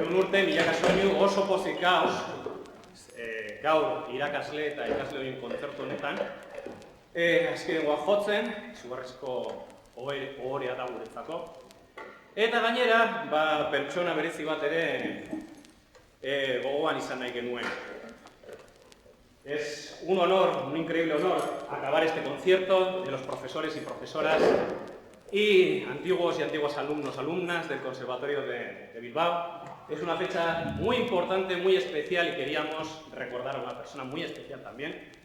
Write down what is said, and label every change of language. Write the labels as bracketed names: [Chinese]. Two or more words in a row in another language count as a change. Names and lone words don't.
[Basque] nuke milaka soinu oso pozik gaur irakasle eta ikasle horien kontzertu honetan. Azkenengoa jotzen, izugarrizko ohorea da guretzako. Eta gainera, pertsona berezi bat ere gogoan izan nahi genuen. [Spanish] Es un honor, un increíble honor, acabar este concierto de los profesores y profesoras y antiguos y antiguas alumnos, alumnas del Conservatorio de Bilbao. Es una fecha muy importante, muy especial y queríamos recordar a una persona muy especial también.